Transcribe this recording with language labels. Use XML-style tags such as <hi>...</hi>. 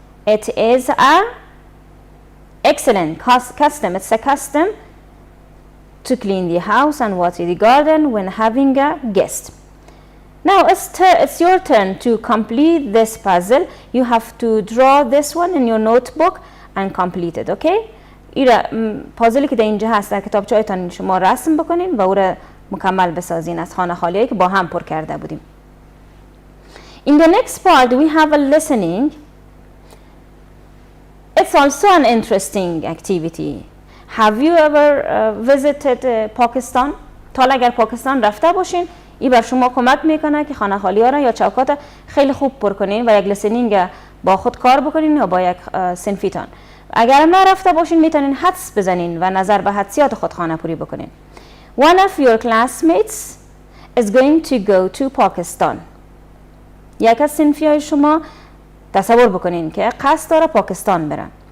<en>It is excellent custom. It's a custom to clean the house and water the garden when having a guest. Now it's your turn to complete this puzzle. You have to draw this one in your notebook and complete it, okay?</en> <fa>ایره پازلی که در اینجا هست در کتابچه‌تان شما رسم بکنین و او را مکمل بسازین از خانه خالیایی که با هم پر کرده بودیم.</fa> <en>In the next part we have a listening. It's also an interesting activity. Have you ever visited Pakistan?</en> <fa>تا اگر پاکستان رفته باشین این بر شما کمک میکنه که خانه خالی ها را یا چوکات خیلی خوب پر کنین و یک لیسنینگ با خود کار بکنین یا با یک صنفیتان. اگر هم نرفته باشین میتونین حدس بزنین و نظر به حدسیات خود خانه پوری بکنین.</fa> <en>One of your classmates is going to go to Pakistan.</en> <fa>یک از صنفی های شما تصور بکنین که قصد داره پاکستان برن.</fa>